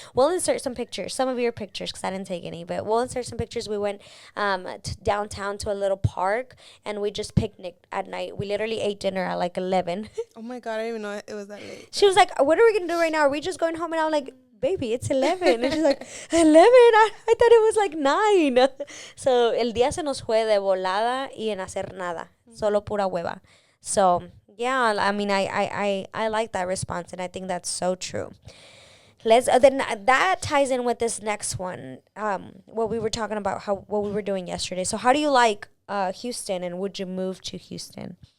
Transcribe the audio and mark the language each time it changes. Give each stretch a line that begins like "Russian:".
English: We'll insert some pictures, some of your pictures because I didn't take any, but we'll insert some pictures. We went to downtown to a little park and we just picnicked at night. We literally ate dinner at like 11. Oh my God, I didn't even know it was that late. She was like, what are we going to do right now? Are we just going home? And I'm like, baby, it's 11. And she's like, 11? I thought it was like 9.
Spanish: So, el día se nos fue de volada y en hacer nada. Solo pura hueva.
English: So, yeah, I mean, I like that response, and I think that's so true. Then that ties in with this next one, what we were talking about, what we were doing yesterday. So, how do you like Houston, and would you move to Houston?